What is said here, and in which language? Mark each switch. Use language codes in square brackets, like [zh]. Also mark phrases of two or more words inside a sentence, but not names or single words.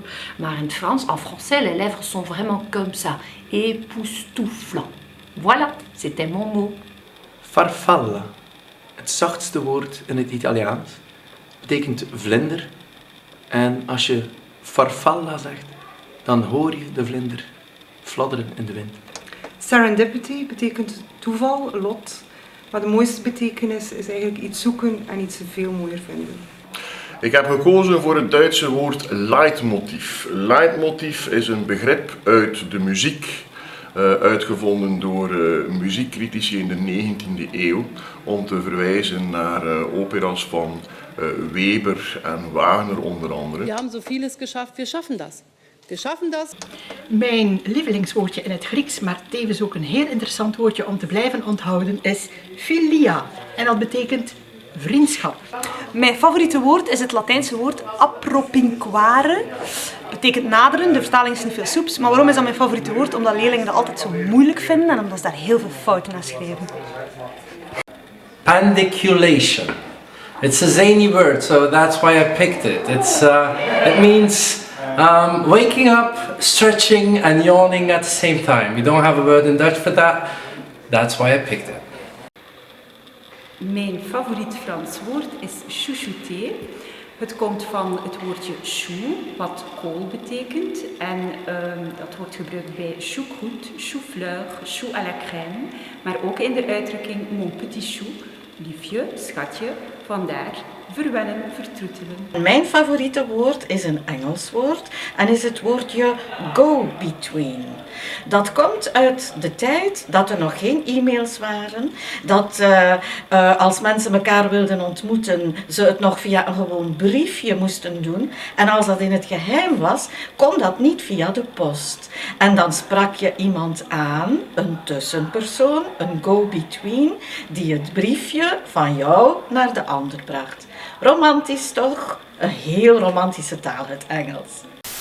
[nl] Maar in het Frans, [fr] en français, les lèvres sont vraiment comme ça. Époustouflant. Voilà, c'était mon mot. [nl] Farfalla, het zachtste woord in het Italiaans, betekent vlinder. En als je farfalla zegt, dan hoor je de vlinder fladderen in de wind. Serendipity betekent toeval, lot. Maar de mooiste betekenis is eigenlijk iets zoeken en iets veel mooier vinden. Ik heb gekozen voor het Duitse woord Leitmotiv. Leitmotiv is een begrip uit de muziek, uitgevonden door muziekcritici in de 19e eeuw, om te verwijzen naar operas van Weber en Wagner onder andere. [de] We hebben zo vieles geschafft, we schaffen dat. We schaffen dat. [nl] Mijn lievelingswoordje in het Grieks, maar tevens ook een heel interessant woordje om te blijven onthouden, is philia. En dat betekent vriendschap. Mijn favoriete woord is het Latijnse woord appropinquare. betekent naderen. De vertaling is niet veel soeps. Maar waarom is dat mijn favoriete woord? Omdat leerlingen dat altijd zo moeilijk vinden en omdat ze daar heel veel fouten aan schrijven. [en] Pandiculation. It's a zany word, so that's why I picked it. It means waking up, stretching and yawning at the same time. We don't have a word in Dutch for that. That's why I picked it. [nl] Mijn favoriet Frans woord is chouchouter. Het komt van het woordje chou, wat kool betekent. En dat wordt gebruikt bij [fr] choucroute, chou-fleur, chou à la crème. [nl] Maar ook in de uitdrukking [fr] mon petit chou, [nl] liefje, schatje, vandaar verwennen, vertroetelen. Mijn favoriete woord is een Engels woord en is het woordje go-between. Dat komt uit de tijd dat er nog geen e-mails waren, dat als mensen elkaar wilden ontmoeten, ze het nog via een gewoon briefje moesten doen. En als dat in het geheim was, kon dat niet via de post. En dan sprak je iemand aan, een tussenpersoon, een go-between, die het briefje van jou naar de ander bracht. Romantisch toch? Een heel romantische taal, het Engels.